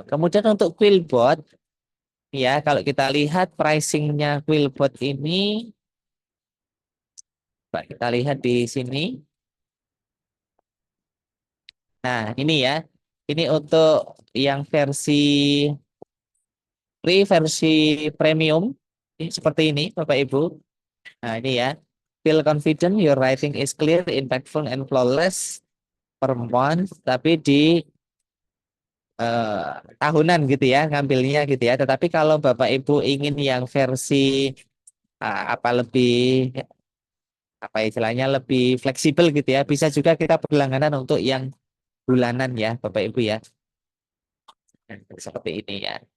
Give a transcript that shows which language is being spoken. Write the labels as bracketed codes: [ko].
[id] Kemudian untuk Quillbot ya, kalau kita lihat pricingnya Quillbot ini, Pak, kita lihat di sini. Nah, ini ya. Ini untuk yang versi free, versi premium. Ini seperti ini, Bapak Ibu. Nah, ini ya. [en] Feel confident, your writing is clear, impactful, and flawless per month. [id] Tapi di tahunan gitu ya, ngambilnya gitu ya. Tetapi kalau Bapak Ibu ingin yang versi apa lebih apa istilahnya lebih fleksibel gitu ya, bisa juga kita berlangganan untuk yang bulanan ya, Bapak Ibu ya. Seperti ini ya.